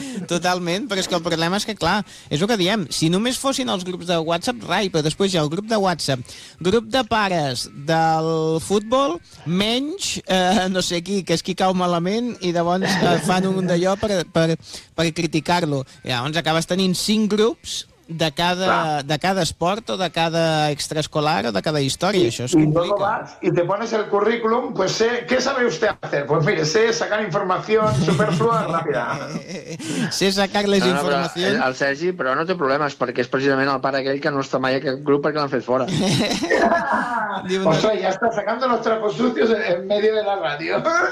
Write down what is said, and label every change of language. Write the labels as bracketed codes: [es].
[ca] Totalment, però és que el problema és que, clar, és el que diem, si només fossin els grups de WhatsApp, rai, però després hi ha el grup de WhatsApp, grup de pares del futbol, menys, no sé qui, que és qui cau malament, i llavors fan un d'allò per criticar-lo. Llavors acabes tenint 5 grups, de cada esport o de cada extraescolar o de cada història, això es complica. [es] Y te pones el currículum, pues sé, ¿qué sabe usted hacer? Pues mire, sé sacar información superflua rápida. [ca] Sé sacar les informacions. El Sergi, però no té problemes, perquè és precisament el pare aquell que no està mai a aquest grup perquè l'han fet fora. [es] O sea, ya está sacando los trapos sucios en medio de la radio.